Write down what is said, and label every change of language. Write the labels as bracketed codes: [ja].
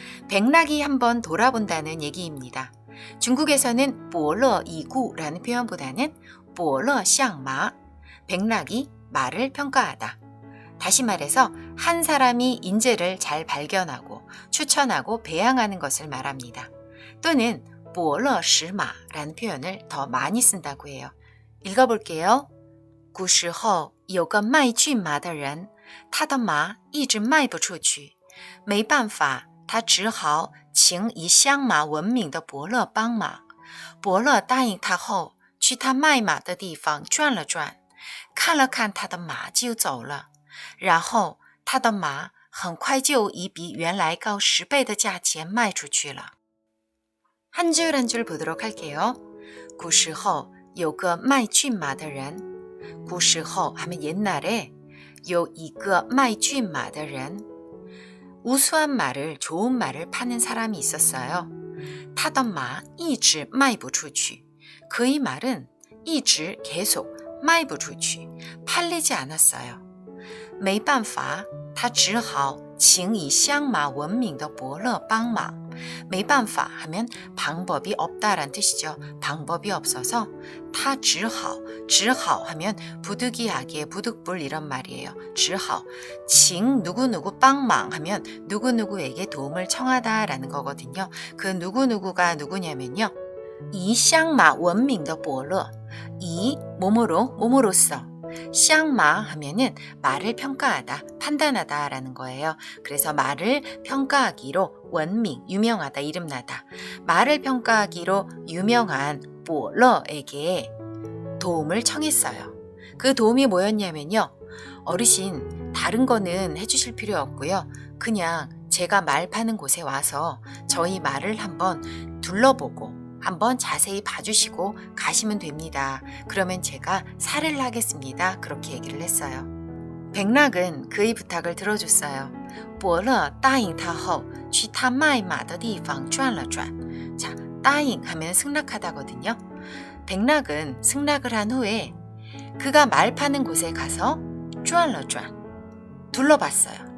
[ko] 백락이 한번 돌아본다는 얘기입니다. 중국에서는 보러이구라는 표현보다는 보러샹마, 백락이 말을 평가하다. 다시 말해서 한 사람이 인재를 잘 발견하고 추천하고 배양하는 것을 말합니다. 또는 보러시마라는 표현을 더 많이 쓴다고 해요. 읽어볼게요. [zh] 古时候有个卖骏马的人，他的马一直卖不出去，没办法，他只好请以相马闻名的伯乐帮忙。伯乐答应他后，去他卖马的地方转了转，看了看他的马就走了。然后他的马很快就以比原来高10倍的价钱卖出去了。 [ko] 한 줄 한 줄 보도록 할게요. [zh] 古时候有个卖骏马的人，古时候 [ko] 하면 옛날에 [zh] 有一个卖骏马的人， [ko] 우수한 말을, 좋은 말을 파는 사람이 있었어요. [zh] 他的马一直卖不出去. [ko] 그의 말은 [zh] 一直 [ko] 계속 [zh] 卖不出去, [ko] 팔리지 않았어요. [zh] 没办法，他只好请以相马闻名的伯乐帮忙。没办法 [ko] 하면 방법이 없다란 뜻이죠. 방법이 없어서 [zh] 他只好 [ko] 하면 부득이하게 부득불 이런 말이에요. [zh] 只好请 [ko] 누구누구 [zh] 帮忙 [ko] 하면 누구누구에게 도움을 청하다라는 거거든요. 그 누구누구가 누구냐면요. [zh] 以相马闻名的伯乐, [ko] 이 몸으로써 샹마 하면은 말을 평가하다, 판단하다 라는 거예요. 그래서 말을 평가하기로 원밍, 유명하다, 이름나다. 말을 평가하기로 유명한 보러에게 도움을 청했어요. 그 도움이 뭐였냐면요. 어르신, 다른 거는 해주실 필요 없고요. 그냥 제가 말 파는 곳에 와서 저희 말을 한번 둘러보고 한번 자세히 봐주시고 가시면 됩니다. 그러면 제가 살을 하겠습니다. 그렇게 얘기를 했어요. 백락은 그의 부탁을 들어줬어요. [zh] 伯乐答应他后去他卖马的地方转了转. [ko] 자, [zh] 答应 [ko] 하면 승낙하다거든요. 백락은 승낙을 한 후에 그가 말 파는 곳에 가서 [zh] 转了转, [ko] 둘러봤어요.